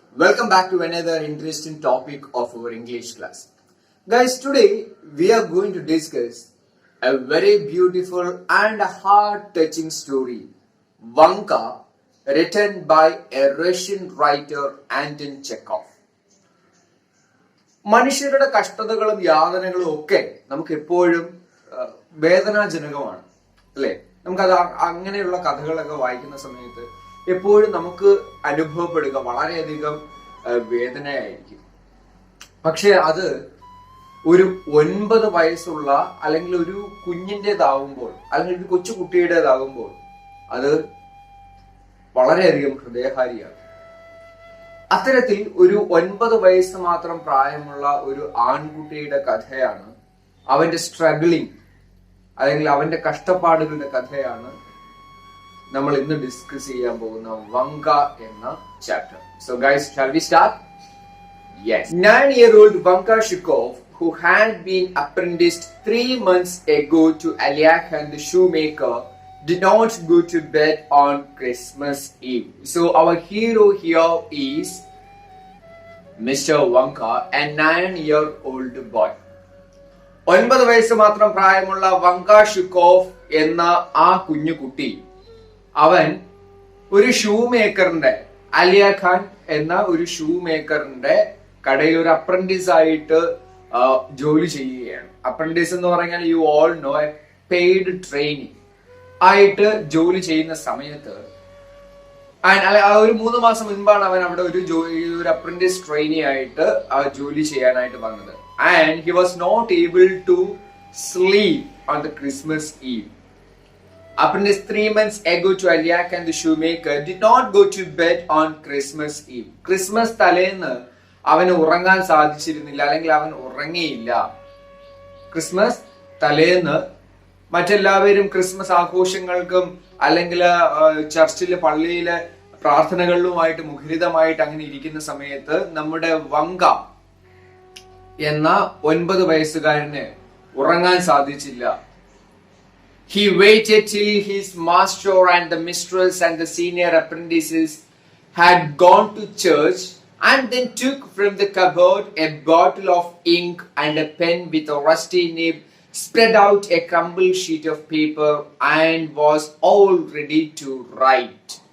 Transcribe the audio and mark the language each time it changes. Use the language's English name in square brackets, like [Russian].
[English] Welcome back to another interesting topic of our English class. Guys, today we are going to discuss a very beautiful and heart-touching story, Vanka, written by a Russian writer Anton Chekhov. [Malayalam] മനുഷ്യരുടെ കഷ്ടതകളും യാതനകളും ഒക്കെ നമുക്ക് എപ്പോഴും വേദനാജനകമാണ് അല്ലെ. നമുക്കത് അങ്ങനെയുള്ള കഥകളൊക്കെ വായിക്കുന്ന സമയത്ത് എപ്പോഴും നമുക്ക് അനുഭവപ്പെടുക വളരെയധികം വേദനയായിരിക്കും. പക്ഷെ അത് ഒരു 9 വയസ്സുള്ള അല്ലെങ്കിൽ ഒരു കുഞ്ഞിൻ്റെതാകുമ്പോൾ അല്ലെങ്കിൽ ഒരു കൊച്ചു കുട്ടിയുടേതാകുമ്പോൾ അത് വളരെയധികം ഹൃദയഹാരിയാണ്. അത്തരത്തിൽ ഒരു 9 വയസ്സ് മാത്രം പ്രായമുള്ള ഒരു ആൺകുട്ടിയുടെ കഥയാണ്, അവന്റെ സ്ട്രഗിളിങ് അല്ലെങ്കിൽ അവന്റെ കഷ്ടപ്പാടുകളുടെ കഥയാണ് നമ്മൾ ഇന്ന് ഡിസ്കസ് ചെയ്യാൻ പോകുന്ന വങ്ക എന്ന chapter. [English] So guys, shall we start? Yes. 9-year-old Vanka Chekhov, who had been apprenticed 3 months ago to Alyakan the shoemaker, did not go to bed on Christmas Eve. So our hero here is Mr. Vanka, a 9-year-old boy. [Malayalam] 9 വയസ്സ് മാത്രം പ്രായമുള്ള വങ്ക ഷിക്കോഫ് എന്ന ആ കുഞ്ഞു കുട്ടി, അവൻ ഒരു shoe മേക്കറിന്റെ, അലിയ ഖാൻ എന്ന ഒരു ഷൂ മേക്കറിന്റെ കടയിൽ ഒരു അപ്രന്റീസ് ആയിട്ട് ജോലി ചെയ്യുകയാണ്. അപ്രന്റീസ് എന്ന് പറഞ്ഞാൽ [English] you all know, a paid training [Malayalam] ആയിട്ട് ജോലി ചെയ്യുന്ന സമയത്ത് ഒരു 3 മാസം മുൻപാണ് അവൻ അവിടെ ഒരു അപ്രന്റീസ് ട്രെയിനി ആയിട്ട് ജോലി ചെയ്യാനായിട്ട് വന്നത്. [English] And he was not able to sleep on the Christmas Eve. Apprentice 3 months ago to Alyak and the shoemaker did not go to bed on Christmas Eve. [Malayalam] Christmas തലേന്ന് അവന് ഉറങ്ങാൻ സാധിച്ചിരുന്നില്ല, അല്ലെങ്കിൽ അവൻ ഉറങ്ങിയില്ല. ക്രിസ്മസ് തലേന്ന് മറ്റെല്ലാവരും ക്രിസ്മസ് ആഘോഷങ്ങൾക്കും അല്ലെങ്കിൽ ചർച്ചിലെ പള്ളിയിലെ പ്രാർത്ഥനകളിലുമായിട്ട് മുഖരിതമായിട്ട് അങ്ങനെ ഇരിക്കുന്ന സമയത്ത് നമ്മുടെ വങ്ക എന്ന 9 വയസ്സുകാരന് ഉറങ്ങാൻ സാധിച്ചില്ല. [English] He waited till his master and the mistress and the senior apprentices had gone to church, and then took from the cupboard a bottle of ink and a pen with a rusty nib, spread out a crumpled sheet of paper, and was all ready to write.